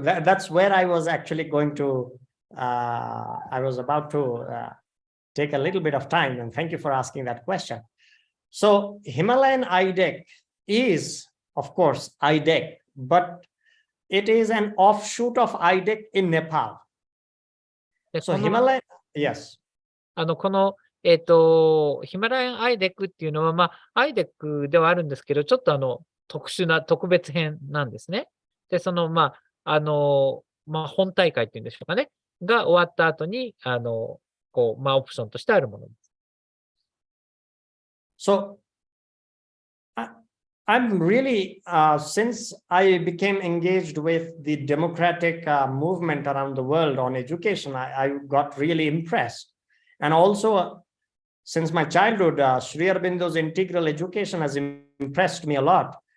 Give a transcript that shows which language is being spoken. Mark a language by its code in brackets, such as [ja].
[en] That's where I was actually going to, I was about to take a little bit of time, and thank you for asking that question. So Himalayan IDEC is, of course, IDEC, but it is an offshoot of IDEC in Nepal. So Himalayan, yes. [ja] この、ヒマラヤンアイデックっていうのは、アイデックではあるんですけど、ちょっと特殊な特別編なんですね。で、その、本大会っていうんでしょうかね。が終わった後に、オプションとしてあるものです。 [en] So, I'm really, since I became engaged with the democratic movement around the world on education, I got really impressed. And also, since my childhood, Sri Aurobindo's integral education has impressed me a lot.